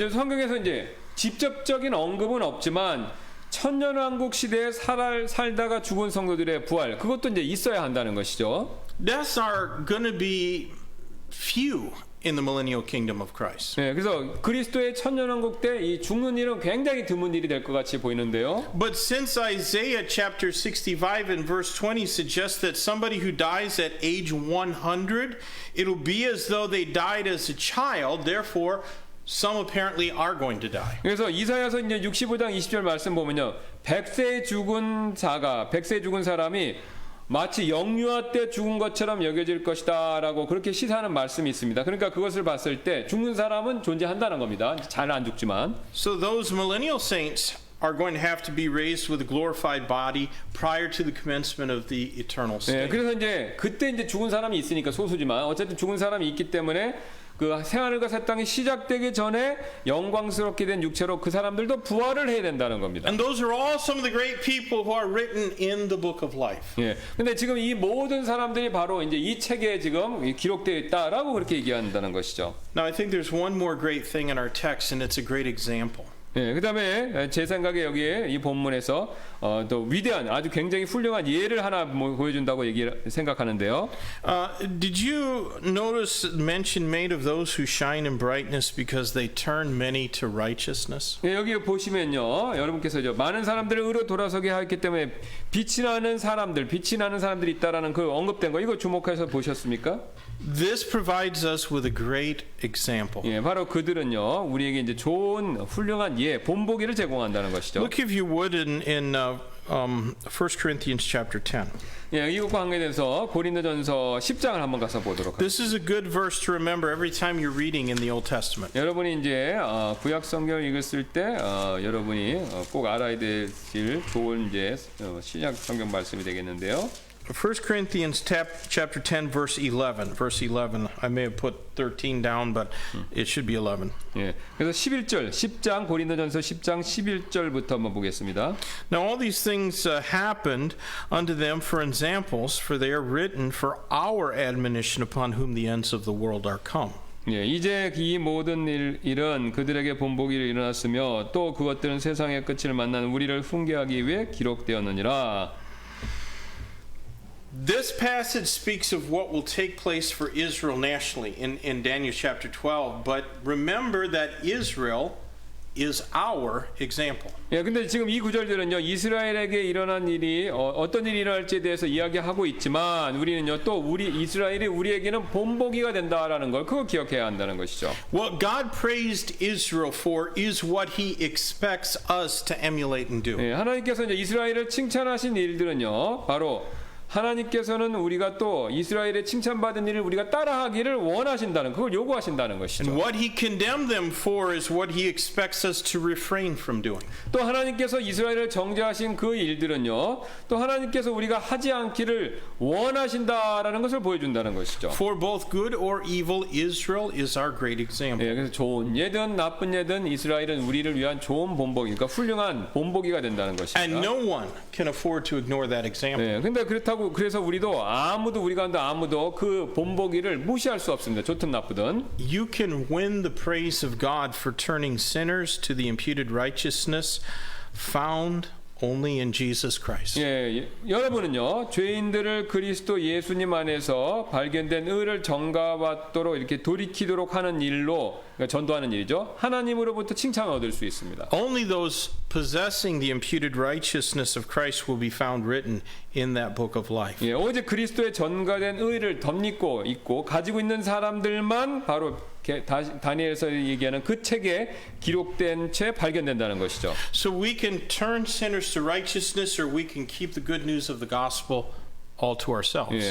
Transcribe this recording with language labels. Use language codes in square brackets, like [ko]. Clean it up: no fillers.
[ko] 예, 이제 성경에서 이제 직접적인 언급은 없지만 천년왕국 시대에 살다가 죽은 성도들의 부활 그것도 이제 있어야 한다는 것이죠. [en] Deaths are going to be few in the millennial kingdom of Christ. [ko] 네, 그래서 그리스도의 천년왕국 때 이 죽는 일은 굉장히 드문 일이 될 것 같이 보이는데요. [en] But since Isaiah chapter 65 and verse 20 suggests that somebody who dies at age 100, it'll be as though they died as a child, therefore some apparently are going to die. [ko] 그래서 이사야서 이제 65장 20절 말씀 보면요. 100세에 죽은 사람이 마치 영유아 때 죽은 것처럼 여겨질 것이다라고 그렇게 시사하는 말씀이 있습니다. 그러니까 그것을 봤을 때 죽는 사람은 존재한다는 겁니다. 잘 안 죽지만. [en] So those millennial saints are going to have to be raised with a glorified body prior to the commencement of the eternal [ko] 네, [en] state. [ko] 그래서 이제 그때 이제 죽은 사람이 있으니까 소수지만 어쨌든 죽은 사람이 있기 때문에 그 새하늘과 새 땅이 시작되기 전에 영광스럽게 된 육체로 그 사람들도 부활을 해야 된다는 겁니다. [en] And those are all some of the great people who are written in the book of life. [ko] 예. 근데 지금 이 모든 사람들이 바로 이제 이 책에 지금 기록되어 있다라고 그렇게 얘기한다는 것이죠. [en] Now I think there's one more great thing in our text, and it's a great example. [ko] 예, 그다음에 제 생각에 여기에 이 본문에서 또 위대한 아주 굉장히 훌륭한 예를 하나 보여준다고 생각하는데요. [en] Did you notice mention made of those who shine in brightness because they turn many to righteousness? [ko] 예, 여기 보시면요, 여러분께서 많은 사람들을 의로 돌아서게 하였기 때문에 빛이 나는 사람들이 있다라는 그 언급된 거 이거 주목해서 보셨습니까? [en] This provides us with a great example. [ko] 예, 바로 그들은요 우리에게 이제 좋은 훌륭한 본보기를 제공한다는 것이죠. [en] Look if you would in 1 Corinthians chapter 10. [ko] 예, 이것과 관계돼서 고린도전서 10장을 한번 가서 보도록 하겠습니다. [en] This is a good verse to remember every time you're reading in the Old Testament. [ko] 여러분이 이제 구약 성경을 읽었을 때 여러분이 꼭 알아야 되실 좋은 이제 신약 성경 말씀이 되겠는데요. [en] 1 Corinthians chapter 10 verse 11. Verse 11. I may have put 13 down, but it should be 11. [ko] 예. 그래서 10장 고린도전서 10장 11절부터 한번 보겠습니다. [en] Now all these things happened unto them for examples, for they are written for our admonition upon whom the ends of the world are come. [ko] 예, 이제 이 모든 일은 그들에게 본보기로 일어났으며 또 그것들은 세상의 끝을 만난 우리를 훈계하기 위해 기록되었느니라. [en] This passage speaks of what will take place for Israel nationally in Daniel chapter 12, but remember that Israel is our example. [ko] 예, 근데 지금 이 구절들은요 이스라엘에게 일어난 일이 어떤 일이 일어날지에 대해서 이야기하고 있지만 우리는요 또 이스라엘이 우리에게는 본보기가 된다라는 걸 그거 기억해야 한다는 것이죠. [en] What God praised Israel for is what He expects us to emulate and do. [ko] 예, 하나님께서 이제 이스라엘을 칭찬하신 일들은요 바로 하나님께서는 우리가 또 이스라엘의 칭찬받은 일을 우리가 따라하기를 원하신다는 그걸 요구하신다는 것이죠. [en] And what He condemned them for is what He expects us to refrain from doing. [ko] 또 하나님께서 이스라엘을 정죄하신 그 일들은요 또 하나님께서 우리가 하지 않기를 원하신다라는 것을 보여준다는 것이죠. [en] For both good or evil, Israel is our great example. [ko] 예, 그래서 좋은 예든 나쁜 예든 이스라엘은 우리를 위한 좋은 본보기니까 훌륭한 본보기가 된다는 것입니다. [en] And no one can afford to ignore that example. [ko] 예, 근데 그래서 우리가 가운데 아무도 그 본보기를 무시할 수 없습니다. 좋든 나쁘든. [en] You can win the praise of God for turning sinners to the imputed righteousness found only in Jesus Christ. [ko] 예, 여러분은요 죄인들을 그리스도 예수님 안에서 발견된 의를 전가받도록 이렇게 돌이키도록 하는 일로 그러니까 전도하는 일이죠. 하나님으로부터 칭찬을 얻을 수 있습니다. [en] Only those possessing the imputed righteousness of Christ will be found written in that book of life. [ko] 예, 오직 그리스도의 전가된 의를 덧입고 있고 가지고 있는 사람들만 바로 다니엘서 얘기하는 그 책에 기록된 채 발견된다는 것이죠. [en] So we can turn sinners to righteousness, or we can keep the good news of the gospel all to ourselves.